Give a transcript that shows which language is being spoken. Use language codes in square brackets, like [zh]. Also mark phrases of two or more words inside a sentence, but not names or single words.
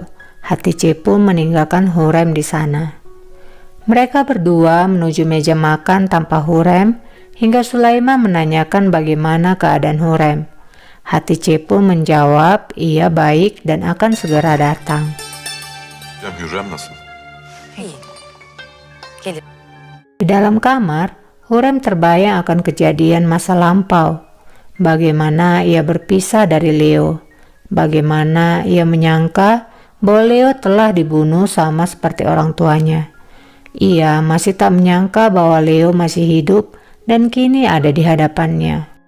[id] Hatice pun meninggalkan Hurrem di sana. Mereka berdua menuju meja makan tanpa Hurrem, hingga Sulaiman menanyakan bagaimana keadaan Hurrem. Hatice pun menjawab ia baik dan akan segera datang. [tr] Ya Hürrem nasıl? İyi. Gelin. [id] Di dalam kamar, Hurrem terbayang akan kejadian masa lampau. Bagaimana ia berpisah dari Leo. Bagaimana ia menyangka bahwa Leo telah dibunuh sama seperti orang tuanya. Ia masih tak menyangka bahwa Leo masih hidup dan kini ada di hadapannya.